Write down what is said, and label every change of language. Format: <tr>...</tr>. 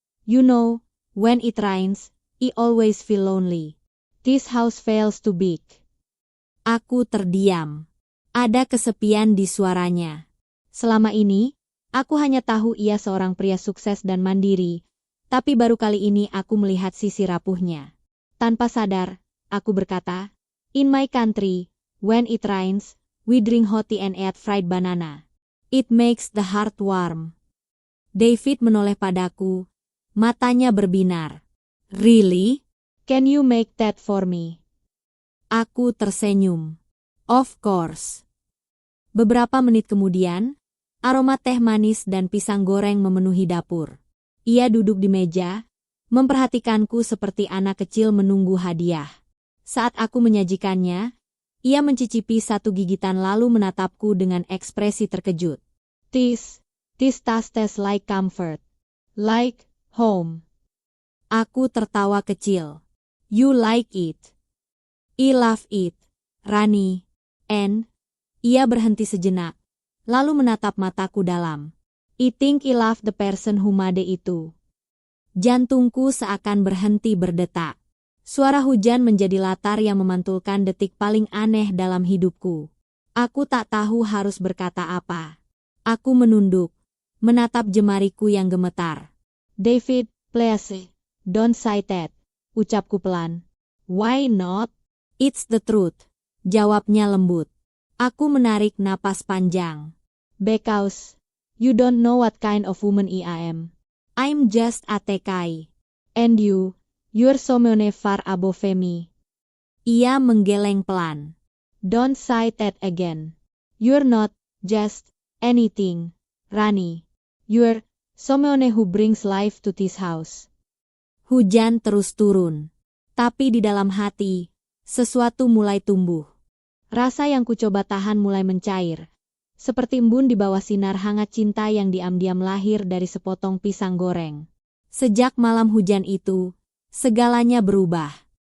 <en>You know, when it rains, I always feel lonely. This house feels too big.</en> <id>Aku terdiam. Ada kesepian di suaranya. Selama ini, aku hanya tahu ia seorang pria sukses dan mandiri, tapi baru kali ini aku melihat sisi rapuhnya. Tanpa sadar, aku berkata,</id> <en>in my country, when it rains, we drink hot tea and eat fried banana. It makes the heart warm.</en> <id>David menoleh padaku, matanya berbinar.</id> <en>Really? Can you make that for me?</en> <id>Aku tersenyum.</id> <en>Of course.</en> <id>Beberapa menit kemudian, aroma teh manis dan pisang goreng memenuhi dapur. Ia duduk di meja, memperhatikanku seperti anak kecil menunggu hadiah. Saat aku menyajikannya, ia mencicipi satu gigitan lalu menatapku dengan ekspresi terkejut.</id> <en>This tastes like comfort. Like home.</en> <id>Aku tertawa kecil.</id> <en>You like it. I love it, Rani.</en> <id>And, ia berhenti sejenak, lalu menatap mataku dalam.</id> <en>I think I love the person who made itu.</en> <id>Jantungku seakan berhenti berdetak. Suara hujan menjadi latar yang memantulkan detik paling aneh dalam hidupku. Aku tak tahu harus berkata apa. Aku menunduk, menatap jemariku yang gemetar.</id> <en>David, please, don't say that,</en> <id>ucapku pelan.</id> <en>Why not? It's the truth,</en> <id>jawabnya lembut. Aku menarik napas panjang.</id> <en>Because you don't know what kind of woman I am. I'm just a TKI. And you're so far above me.</en> <id>Ia menggeleng pelan.</id> <en>Don't say that again. You're not just anything, Rani. You're someone who brings life to this house.</en> <id>Hujan terus turun. Tapi di dalam hati, sesuatu mulai tumbuh. Rasa yang kucoba tahan mulai mencair. Seperti embun di bawah sinar hangat cinta yang diam-diam lahir dari sepotong pisang goreng. Sejak malam hujan itu, segalanya berubah.</id>